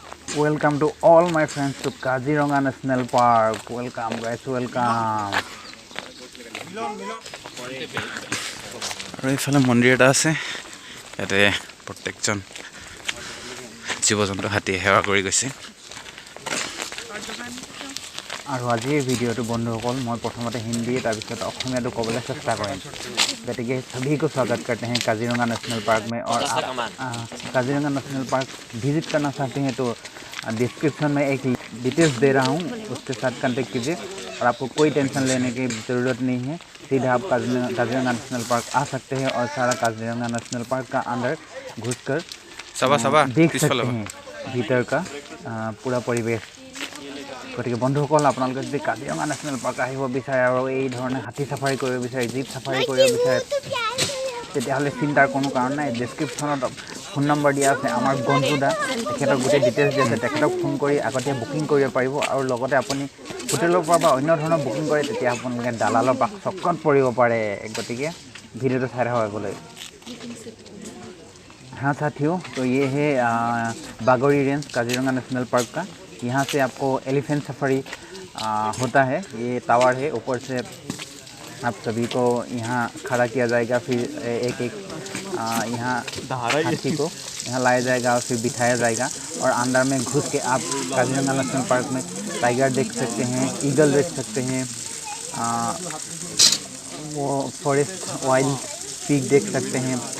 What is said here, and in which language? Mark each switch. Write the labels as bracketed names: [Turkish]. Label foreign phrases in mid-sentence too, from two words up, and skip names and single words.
[English] Welcome to all my friends to Kaziranga National Park. Welcome guys, welcome. [Assamese] আৰু এইফালে মন্দিৰ এটা আছে ইয়াতে প্ৰত্যেকজন জীৱ-জন্তু হাতী সেৱা কৰি গৈছে আৰু আজিৰ ভিডিঅ'টো বন্ধুসকল মই প্ৰথমতে হিন্দী তাৰপিছত অসমীয়াটো ক'বলৈ চেষ্টা কৰিম গতিকে [Hindi] सभी को स्वागत करते हैं काजीरंगा नेशनल पार्क में और आप काजीरंगा नेशनल पार्क विजिट करना चाहते हैं तो डिस्क्रिप्शन में एक डिटेल्स दे रहा हूँ उसके साथ कांटेक्ट कीजिए और आपको कोई टेंशन लेने की ज़रूरत नहीं है सीधा आप काजीरंगा नेशनल पार्क आ सकते हैं और सारा काजीरंगा नेशनल पार्क का अंदर घुसकर देख सकते हैं भीतर का पूरा परिवेश [Assamese] গতিকে বন্ধুসকল আপোনালোকে যদি কাজিৰঙা নেশ্যনেল পাৰ্ক আহিব বিচাৰে আৰু এই ধৰণে হাতী চাফাৰী কৰিব বিচাৰে [English] jeep safari [Assamese] কৰিব বিচাৰে তেতিয়াহ'লে চিন্তাৰ কোনো কাৰণ নাই ডেছক্ৰিপশ্যনত ফোন নম্বৰ দিয়া আছে আমাৰ গঞ্জু দা তেখেতক গোটেই ডিটেইলছ দিয়া আছে তেখেতক ফোন কৰি আগতীয়া বুকিং কৰিব পাৰিব আৰু লগতে আপুনি হোটেলৰ পৰা বা অন্য ধৰণৰ বুকিং কৰে তেতিয়া আপোনালোকে দালালৰ চক্ৰত পৰিব পাৰে গতিকে ভিডিঅ'টো চাই থাকক আগলৈ [Hindi] हाँ साथियों तो ये है बागोरी रेंज काजीरंगा नेशनल पार्क का यहाँ से आपको [English] elephant safari [Hindi] होता है ये टावर है ऊपर से आप सभी को यहाँ खड़ा किया जाएगा फिर एक एक यहाँ हाथी को यहाँ लाया जाएगा और फिर बिठाया जाएगा और अंदर में घुस के आप काजीरंगा नेशनल पार्क में टाइगर देख सकते हैं ईगल देख सकते हैं वो [English] forest wild peak [Hindi] देख सकते हैं